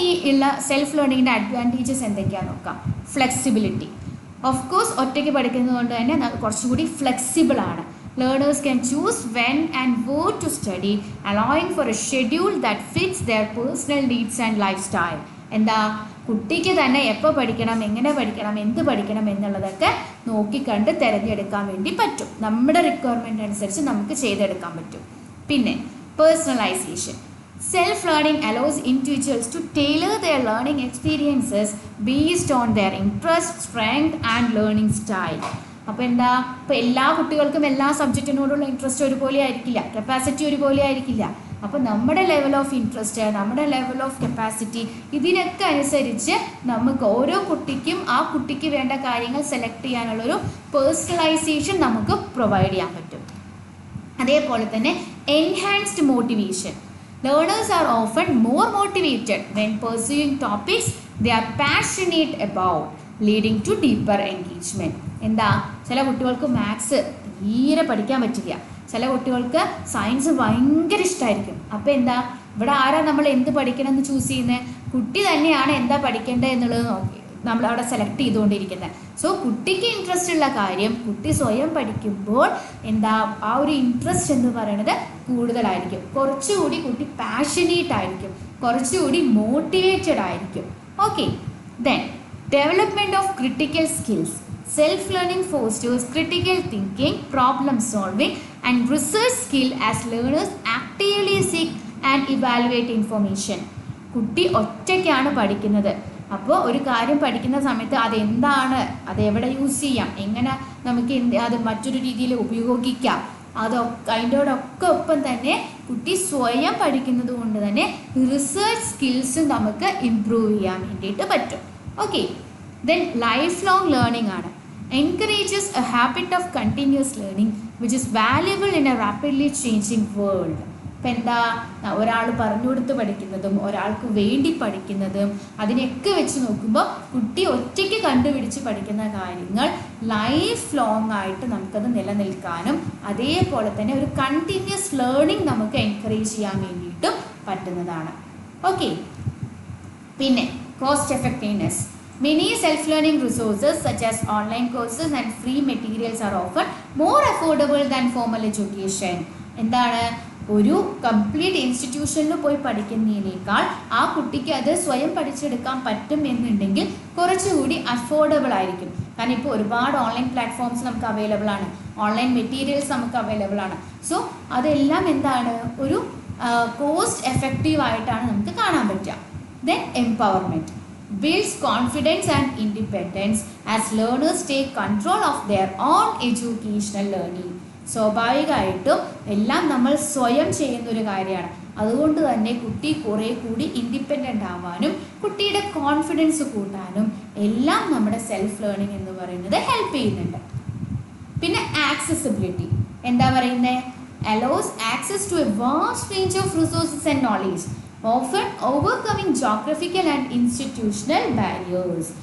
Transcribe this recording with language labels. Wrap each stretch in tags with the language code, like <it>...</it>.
<ml>ഉള്ള self ലേണിങ്ങിൻ്റെ advantages എന്തൊക്കെയാണെന്ന് നോക്കാം. ഫ്ലെക്സിബിലിറ്റി. ഓഫ് കോഴ്സ് ഒറ്റയ്ക്ക് പഠിക്കുന്നത് കൊണ്ട് തന്നെ കുറച്ചുകൂടി ഫ്ലെക്സിബിളാണ്.</ml> <en>Learners can choose when and where to study, allowing for a schedule that fits their personal needs and lifestyle.</en> <ml>എന്താ, കുട്ടിക്ക് തന്നെ എപ്പോൾ പഠിക്കണം, എങ്ങനെ പഠിക്കണം, എന്ത് പഠിക്കണം എന്നുള്ളതൊക്കെ നോക്കിക്കണ്ട് തിരഞ്ഞെടുക്കാൻ വേണ്ടി പറ്റും. നമ്മുടെ റിക്വയർമെൻ്റ് അനുസരിച്ച് നമുക്ക് ചെയ്തെടുക്കാൻ പറ്റും. പിന്നെ personalisation.</ml> <en>Self learning allows individuals to tailor their learning experiences based on their interest, strength and learning style.</en> <ml>അപ്പോൾ എന്താ, ഇപ്പോൾ എല്ലാ കുട്ടികൾക്കും എല്ലാ സബ്ജക്റ്റിനോടുള്ള ഇൻട്രസ്റ്റ് ഒരുപോലെ ആയിരിക്കില്ല, കപ്പാസിറ്റി ഒരുപോലെ ആയിരിക്കില്ല. അപ്പോൾ നമ്മുടെ ലെവൽ ഓഫ് ഇൻട്രസ്റ്റ്, നമ്മുടെ ലെവൽ ഓഫ് കപ്പാസിറ്റി, ഇതിനൊക്കെ അനുസരിച്ച് നമുക്ക് ഓരോ കുട്ടിക്കും ആ കുട്ടിക്ക് വേണ്ട കാര്യങ്ങൾ സെലക്ട് ചെയ്യാനുള്ളൊരു പേഴ്സണലൈസേഷൻ നമുക്ക് പ്രൊവൈഡ് ചെയ്യാൻ പറ്റും. അതേപോലെ തന്നെ enhanced motivation.</ml> <en>Learners are often more motivated when pursuing topics they are passionate about, leading to deeper engagement.</en> <ml>എന്താ, ചില കുട്ടികൾക്ക് മാത്സ് തീരെ പഠിക്കാൻ പറ്റില്ല, ചില കുട്ടികൾക്ക് സയൻസ് ഭയങ്കര ഇഷ്ടമായിരിക്കും. അപ്പോൾ എന്താ, ഇവിടെ ആരാ നമ്മൾ എന്ത് പഠിക്കണം എന്ന് ചൂസ് ചെയ്യുന്നത്? കുട്ടി തന്നെയാണ് എന്താ പഠിക്കേണ്ടത് എന്നുള്ളത് നോക്കി നമ്മൾ അവിടെ സെലക്ട് ചെയ്തുകൊണ്ടിരിക്കുന്നത്. സോ കുട്ടിക്ക് ഇൻട്രസ്റ്റ് ഉള്ള കാര്യം കുട്ടി സ്വയം പഠിക്കുമ്പോൾ എന്താ, ആ ഒരു ഇൻട്രസ്റ്റ് എന്ന് പറയുന്നത് കൂടുതലായിരിക്കും. കുറച്ചുകൂടി കുട്ടി പാഷനേറ്റ് ആയിരിക്കും, കുറച്ചുകൂടി മോട്ടിവേറ്റഡ് ആയിരിക്കും.</ml> <en>Okay, then development of critical skills. Self-learning fosters critical thinking, problem solving and research skill as learners actively seek and evaluate information.</en> <ml>കുട്ടി ഒറ്റയ്ക്കാണ് പഠിക്കുന്നത്. അപ്പോൾ ഒരു കാര്യം പഠിക്കുന്ന സമയത്ത് അതെന്താണ്, അതെവിടെ യൂസ് ചെയ്യാം, എങ്ങനെ നമുക്ക് അത് മറ്റൊരു രീതിയിൽ ഉപയോഗിക്കാം, അതിൻ്റെയോടൊക്കെ ഒപ്പം തന്നെ കുട്ടി സ്വയം പഠിക്കുന്നത് കൊണ്ട് തന്നെ റിസർച്ച് സ്കിൽസ് നമുക്ക് ഇംപ്രൂവ് ചെയ്യാൻ വേണ്ടിയിട്ട് പറ്റും.</ml> <en>Okay, then life long learning ആണ്. Encourages a habit of continuous learning which is valuable in a rapidly changing world.</en> <ml>ഇപ്പം എന്താ, ഒരാൾ പറഞ്ഞു കൊടുത്ത് പഠിക്കുന്നതും ഒരാൾക്ക് വേണ്ടി പഠിക്കുന്നതും അതിനെയൊക്കെ വെച്ച് നോക്കുമ്പോൾ കുട്ടി ഒറ്റയ്ക്ക് കണ്ടുപിടിച്ച് പഠിക്കുന്ന കാര്യങ്ങൾ ലൈഫ് ലോങ് ആയിട്ട് നമുക്കത് നിലനിൽക്കാനും അതേപോലെ തന്നെ ഒരു കണ്ടിന്യൂസ് ലേണിംഗ് നമുക്ക് എൻകറേജ് ചെയ്യാൻ വേണ്ടിയിട്ടും പറ്റുന്നതാണ്.</ml> <en>Okay, പിന്നെ cost effectiveness. Many self-learning resources such as online courses and free materials are often more affordable than formal education.</en> <ml>എന്താണ്, ഒരു കംപ്ലീറ്റ് ഇൻസ്റ്റിറ്റ്യൂഷനിൽ പോയി പഠിക്കുന്നതിനേക്കാൾ ആ കുട്ടിക്ക് അത് സ്വയം പഠിച്ചെടുക്കാൻ പറ്റും എന്നുണ്ടെങ്കിൽ കുറച്ചുകൂടി അഫോർഡബിൾ ആയിരിക്കും. കാരണം ഇപ്പോൾ ഒരുപാട് ഓൺലൈൻ പ്ലാറ്റ്ഫോംസ് നമുക്ക് അവൈലബിൾ ആണ്, ഓൺലൈൻ മെറ്റീരിയൽസ് നമുക്ക് അവൈലബിൾ ആണ്. സോ അതെല്ലാം എന്താണ്, ഒരു കോസ്റ്റ് എഫക്റ്റീവ് ആയിട്ടാണ് നമുക്ക് കാണാൻ പറ്റുക.</ml> <en>Then empowerment. Builds confidence and independence as learners take control of their own educational learning.</en> <ml>സ്വാഭാവികമായിട്ടും എല്ലാം നമ്മൾ സ്വയം ചെയ്യുന്നൊരു കാര്യമാണ്. അതുകൊണ്ട് തന്നെ കുട്ടി കുറേ കൂടി ഇൻഡിപെൻഡൻ്റ് ആവാനും കുട്ടിയുടെ കോൺഫിഡൻസ് കൂട്ടാനും എല്ലാം നമ്മുടെ സെൽഫ് ലേണിംഗ് എന്ന് പറയുന്നത് ഹെൽപ്പ് ചെയ്യുന്നുണ്ട്. പിന്നെ ആക്സസിബിലിറ്റി. എന്താ പറയുന്നത്,</ml> <en>allows access to a vast range of resources and knowledge, often overcoming geographical and institutional barriers.</en>